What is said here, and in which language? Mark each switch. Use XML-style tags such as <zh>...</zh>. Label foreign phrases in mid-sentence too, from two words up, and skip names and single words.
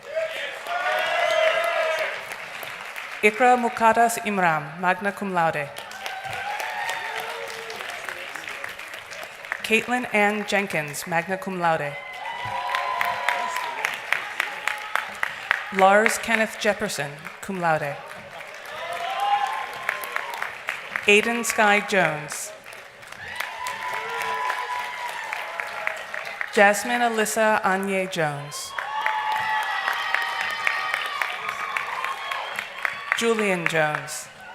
<en>Ikra Mukadas Imram,</en> <la>magna cum laude.</la> <en>Caitlin Ann Jenkins,</en> <la>magna cum laude.</la> <en>Lars Kenneth Jefferson,</en> <la>cum laude.</la> <en>Aiden Sky Jones. Jasmine Alyssa Anye Jones. Julian Jones.</en>